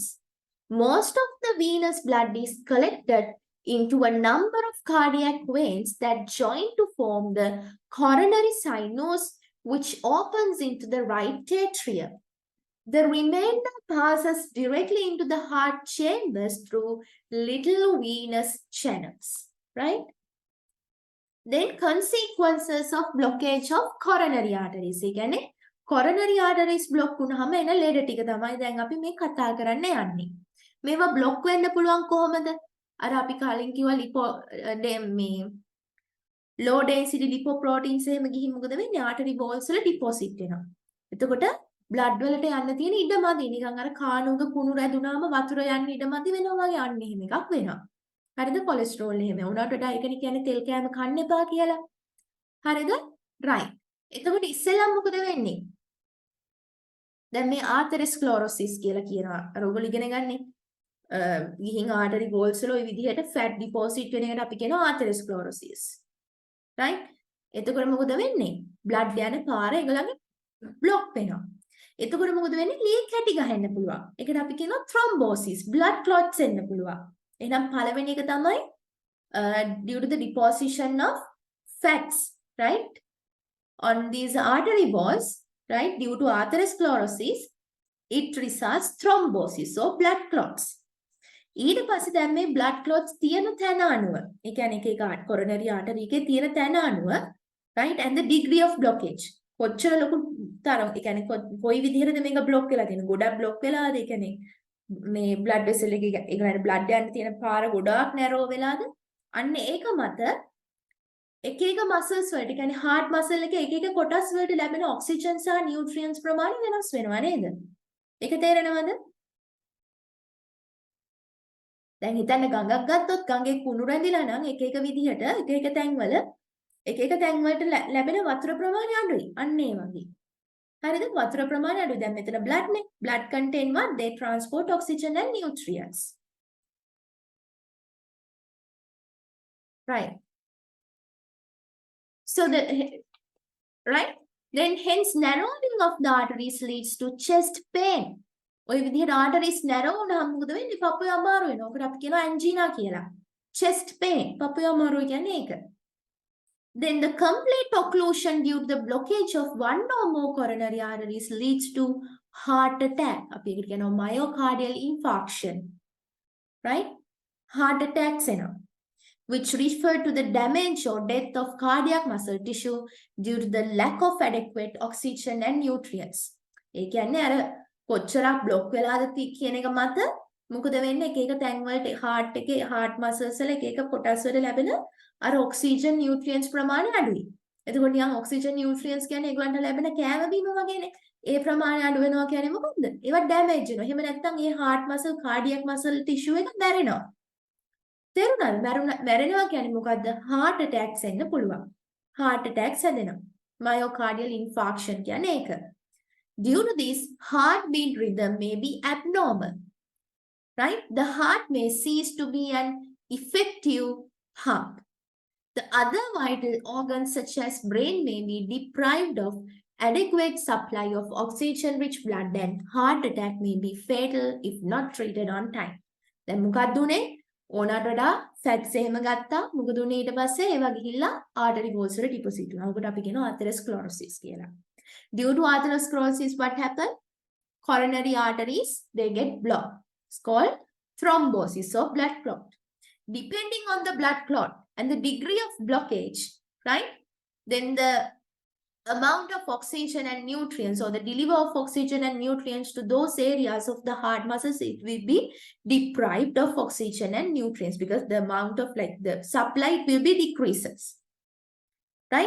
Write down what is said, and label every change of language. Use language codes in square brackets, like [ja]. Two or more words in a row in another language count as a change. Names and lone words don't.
[en] Most of the venous blood is collected into a number of cardiac veins that join to form the coronary sinus, which opens into the right atrium. The remainder passes directly into the heart chambers through little venous channels, right? Then consequences of blockage of coronary arteries. [si] ඒ කියන්නේ [en] coronary arteries [si] block වුණාම එන ලෙඩ ටික තමයි දැන් අපි මේ කතා කරන්න යන්නේ. මේවා block වෙන්න පුළුවන් කොහොමද? අර අපි කලින් කිව්වා මේ [en] low density lipoproteins [si] එහෙම ගිහින් මොකද වෙන්නේ? [en] artery walls [si] වල deposit වෙනවා. එතකොට blood වලට යන්න තියෙන ඉඩ මදි. නිකන් අර කාණුවක කුණු රැඳුනාම වතුර යන්න ඉඩ මදි වෙනවා වගේ අන්න එහෙම එකක් වෙනවා. හරිද? කොලෙස්ටරෝල් එහෙම උනාට වඩා ඒකනේ කියන්නේ තෙල් කෑම කන්න එපා කියලා. හරිද? right. එතකොට ඉස්සෙල්ලා මොකද වෙන්නේ? දැන් මේ ආතරෙස්ක්ලෝරොසිස් කියලා කියනවා. අර ඔයගොල්ලෝ ඉගෙන ගන්නේ. ගිහින් [en] artery walls [si] වල ওই විදිහට [en] fat deposit [si] වෙන එකට අපි කියනවා ආතරෙස්ක්ලෝරොසිස්. right? එතකොට මොකද වෙන්නේ? blood යන පාර ඒගොල්ලන්ගේ block වෙනවා. එතකොට මොකද වෙන්නේ? ලීක් හැටි ගහන්න පුළුවන්. ඒකට අපි කියනවා [en] thrombosis, blood clots [si] එන්න පුළුවන්. එහෙනම් පළවෙනි එක තමයි [en] due to the deposition of fats, right, on these artery walls, right, due to atherosclerosis, it results thrombosis or blood clots. [si] ඊට පස්සේ දැන් මේ [en] blood clots [si] තියෙන තැන අනුව, ඒ කියන්නේ එක එක [en] coronary artery [si] එකේ තියෙන තැන අනුව, [en] right, and the degree of blockage. [si] කොච්චර ලොකු තරම්, ඒ කියන්නේ කොයි විදිහටද මේක block වෙලා තියෙන්නේ? ගොඩක් block වෙලාද? ඒ කියන්නේ මේ [en] blood vessel [si] එකේ ඒ කියන්නේ blood යන්න තියෙන පාර ගොඩාක් narrow වෙලාද? අන්න ඒක මත එක එක muscles වලට, කියන්නේ [en] heart muscle [si] එකේ එක එක කොටස් වලට ලැබෙන oxygen සහ nutrients ප්‍රමාණය වෙනස් වෙනවා නේද? ඒක තේරෙනවද? දැන් හිතන්න ගඟක් ගත්තොත් ගඟේ කුණු රැඳිලා නම් එක එක විදිහට එක එක තැන්වල ලැබෙන වතුර ප්‍රමාණය අඩුයි. අන්න ඒ වගේ. හරිද? වතුර ප්‍රමාණය අඩුයි. දැන් මෙතන blood නේ. [en] blood contain what? They transport oxygen and nutrients. Right. So right? Then hence narrowing of the arteries leads to chest pain. [si] ඔය විදිහට [en] arteries narrow [si] වුණාම මොකද වෙන්නේ? පපුවේ අමාරු වෙනවා. ඔකට අපි කියනවා angina කියලා. [en] Chest pain. [si] පපුවේ අමාරු කියන්නේ ඒක. [en] Then the complete occlusion due to the blockage of one or more coronary arteries leads to heart attack. [si] අපි ඒකට කියනවා [en] myocardial infarction. [si] Right? [en] Heart attacks එනවා. Which refer to the damage or death of cardiac muscle tissue due to the lack of adequate oxygen and nutrients. [si] ඒ කියන්නේ අර කොච්චරක් block වෙලාද කියන එක මත මොකද වෙන්නේ? එක එක තැන් වලට heart එකේ [en] heart muscles [si] වල එක එක කොටස් වල ලැබෙන අර [en] oxygen nutrients [si] ප්‍රමාණය අඩුයි. එතකොට නිකන් [en] oxygen nutrients [si] කියන්නේ ඒගොල්ලන්ට ලැබෙන කෑම බීම වගේනේ. ඒ ප්‍රමාණය අඩු වෙනවා කියන්නේ මොකද්ද? ඒවා damage වෙනවා. එහෙම නැත්නම් ඒ [en] heart muscle cardiac muscle tissue [si] එක මැරෙනවා. තේරුණාද? මැරෙනවා කියන්නේ මොකද්ද? [en] heart attacks [si] එන්න පුළුවන්. [en] heart attacks [si] හැදෙනවා. [en] myocardial infarction [si] කියන්නේ ඒක. [en] Due to this, heartbeat rhythm may be abnormal. Right? The heart may cease to be an effective pump. The other vital organs such as brain may be deprived of adequate supply of oxygen-rich blood and heart attack may be fatal if not treated on time. [si] දැන් මොකක්ද උනේ? ඕනට වඩා fats එහෙම ගත්තා මොකද උනේ ඊට පස්සේ ඒවා ගිහිල්ලා [en] artery walls [si] වල deposit වෙනවා. ඔකට අපි කියනවා atherosclerosis කියලා. [en] Due to atherosclerosis what happened? Coronary arteries they get blocked. It's called thrombosis or blood clot. Depending on the blood clot and the degree of blockage, right? Then the amount of oxygen and nutrients or the delivery of oxygen and nutrients to those areas of the heart muscles, it will be deprived of oxygen and nutrients because the amount of the supply will be decreases, right?